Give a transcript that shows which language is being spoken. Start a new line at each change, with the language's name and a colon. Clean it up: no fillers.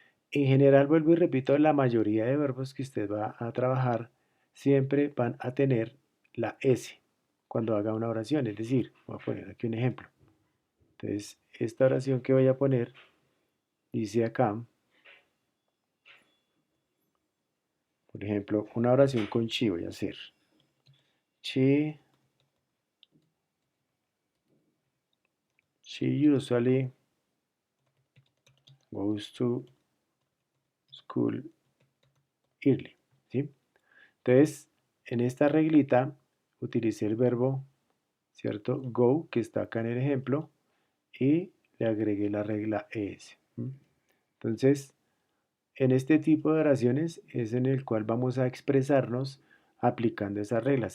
Spanish: En general, vuelvo y repito, la mayoría de verbos que usted va a trabajar siempre van a tener la S cuando haga una oración. Es decir, voy a poner aquí un ejemplo. Entonces, esta oración que voy a poner dice acá, por ejemplo, una oración con she voy a hacer.
English: She, she usually goes to school early.
Spanish: ¿Sí? Entonces, en esta reglita utilicé el verbo, ¿cierto? Go, que está acá en el ejemplo, y le agregué la regla es. Entonces, en este tipo de oraciones es en el cual vamos a expresarnos aplicando esas reglas.